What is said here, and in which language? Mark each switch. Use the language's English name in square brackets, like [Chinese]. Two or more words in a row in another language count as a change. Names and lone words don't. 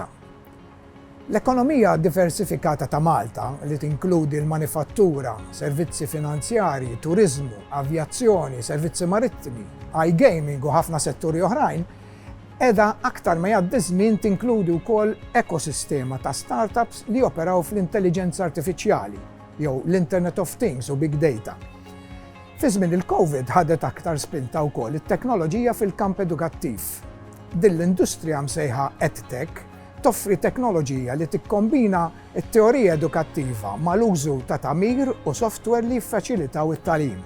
[Maltese] L-ekonomija diversifikata ta' Malta li tinkludi l-manifattura, servizzi finanzjarji, turiżmu, avjazzjoni, servizzi marittimi, iGaming u ħafna setturi oħrajn, edha aktar ma jgħaddi żmien tinkludi wkoll ekosistema ta' startups li operaw fl-intelligenza artifiċjali jew l- [English] Internet of Things [Maltese] u [English] Big Data. [Maltese] Fi żmien il-COVID ħadet aktar spinta wkoll it-teknoloġija fil-kamp edukattiv. Din l-industrija msejħa EdTech toffri teknoloġija li tikkombina t-teorija edukattiva mal-użu ta' tagħmir u software li jiffaċilitaw it-tagħlim.